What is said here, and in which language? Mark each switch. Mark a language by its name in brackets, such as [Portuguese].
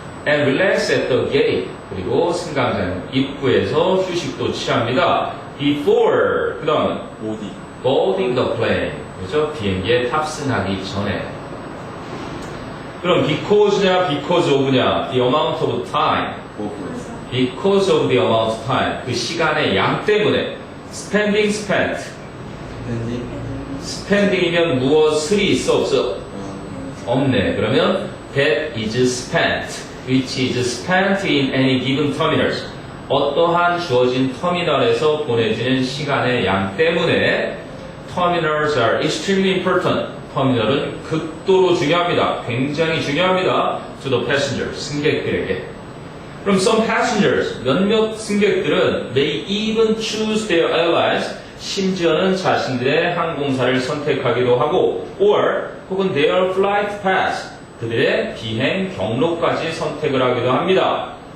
[English] and relax at the gate, [Korean] 그리고 승강장 입구에서 휴식도 취합니다. [English] before, [Korean] 그 다음은 [English] boarding the plane, 그죠? [Korean] 비행기에 탑승하기 전에. 그럼 because냐 because of냐? [English] the amount of time, because of the amount of time, [Korean] 그 시간의 양 때문에. spending, spent, spending이면 무엇을이 있어 없어? 없네. [English] 그러면 that is spent, which is spent in any given terminals. [Korean] 어떠한 주어진 터미널에서 보내지는 시간의 양 때문에 [English] terminals are extremely important. [Korean] 터미널은 극도로 중요합니다. 굉장히 중요합니다. [English] to the passengers, [Korean] 승객들에게. 그럼 some passengers, 몇몇 승객들은 [English] they even choose their airlines, [Korean] 심지어는 자신들의 항공사를 선택하기도 하고 or 혹은 [English] their flight path, [Korean] 그들의 비행 경로까지 선택을 하기도 합니다.